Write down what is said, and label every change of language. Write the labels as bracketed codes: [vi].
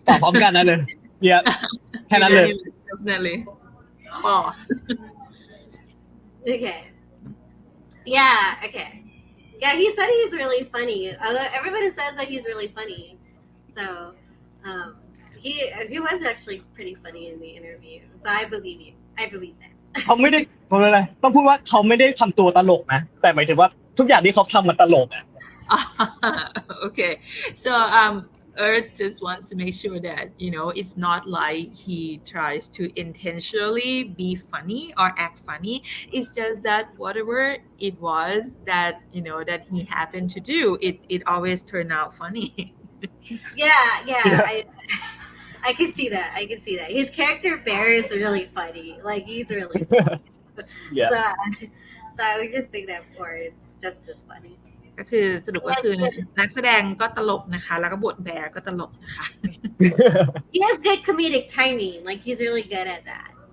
[th] ตอบพร้อมกันนะเลยแค่นั้นเลย [en] Definitely ปอ Okay. Yeah, okay. Yeah, he said he's really funny. Everybody says that he's really funny. So, he was actually pretty funny in the interview. So I believe you. I believe that. [th] เขาไม่ได้อะไรต้องพูดว่าเขาไม่ได้ทำตัวตลกนะแต่หมายถึงว่าทุกอย่างที่เขาทำมันตลกอ่ะ [en] Okay. So Earth just wants to make sure that it's not like he tries to intentionally be funny or act funny. It's just that whatever it was that that he happened to do, it always turned out funny. Yeah. I can see that. His character Bear is really funny. Like he's really funny. Yeah. So I would just think that Bear is just as funny. [th] ก็คือสรุปก็คือนักแสดงก็ตลกนะคะแล้วก็บทแบร์ก็ตลกนะคะ [en] He has good comedic timing. Like he's really good at that.